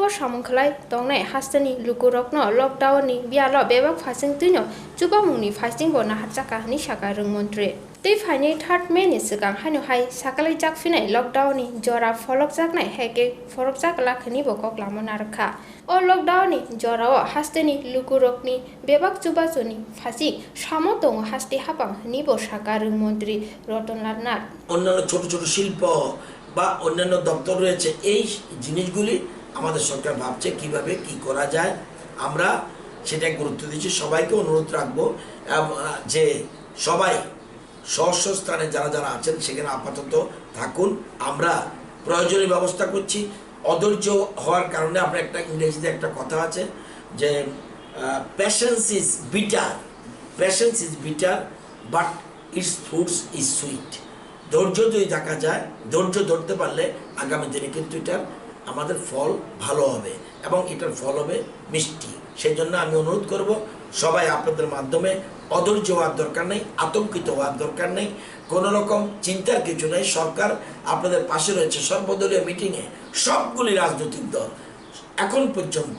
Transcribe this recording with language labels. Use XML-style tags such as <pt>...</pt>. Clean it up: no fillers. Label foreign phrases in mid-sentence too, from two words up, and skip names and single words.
<trp>सामुंखलाय तंनाय हास्तेनि लुकुरकनो लकडाउननि बियालो बेबाक फाइसिं तुइनो चुबामुंनि फाइसिंबो नाहार जाखा नि साखा रों मन्त्रि तै फाइनै 3 मे नि सिगां हानोहाय साकालै जाकफिनाय लकडाउननि जरा फलक जाकनाय हेके फरक जाकलाखनि बकक लामोन आरखा ओ लकडाउननि जराव हास्तेनि लुकुरकनि बेबाक चुबाजुनि फासि सामो दङ हास्ते हाबां निबो साखा रों मन्त्रि रतन नाथ</trp> <bn>অন্যান্য ছোট ছোট শিল্প বা অন্যান্য দপ্তর রয়েছে এই জিনিসগুলি আমাদের সরকার ভাবছে কিভাবে কি করা যায় আমরা সেটা গুরুত্ব দিচ্ছি সবাইকে অনুরোধ রাখবো যে সবাই স্ব স্থানে যারা যারা আছেন সেখানে আপাতত থাকুন আমরা প্রয়োজনীয় ব্যবস্থা করছি অধৈর্য হওয়ার কারণে আমরা একটা ইংরেজিতে একটা কথা আছে যে</bn> <en>patience is bitter but its fruits is sweet</en> <bn>ধৈর্য যদি দেখা যায় ধৈর্য ধরতে পারলে আগামী দিনে কিন্তু এটার আমাদের ফল ভালো হবে এবং এটার ফল হবে মিষ্টি সেই জন্য আমি অনুরোধ করব সবাই আপনাদের মাধ্যমে অধৈর্য হওয়ার দরকার নেই আতঙ্কিত হওয়ার দরকার নেই কোনো রকম চিন্তার কিছু নেই সরকার আপনাদের পাশে রয়েছে সর্বদলীয় মিটিংয়ে সবগুলি রাজনৈতিক দল এখন পর্যন্ত</bn>